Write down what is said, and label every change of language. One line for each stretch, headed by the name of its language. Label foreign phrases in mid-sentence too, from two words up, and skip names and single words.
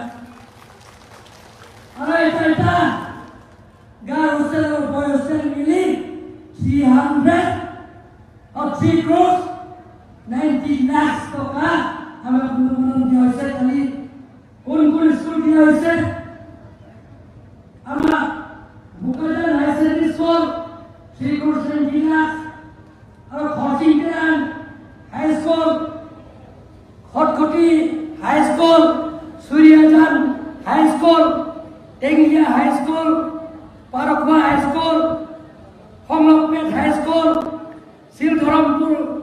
Assamese: আৰু এটা গাঁৱৰ হোষ্টেল আৰু বয় হোষ্টেল মিলি 3 crore 90 লাখ টকা আমাক অনুমোদন দিয়া হৈছে খালি কোন কোন স্কুল দিয়া হৈছে আমাৰ Bukadan High Secondary School 3 crore 70 lakh और Khortington High School Khotkoti High School Suryajan High School Tenglia High School Parakwa High School Honglokpet High School Silgarampur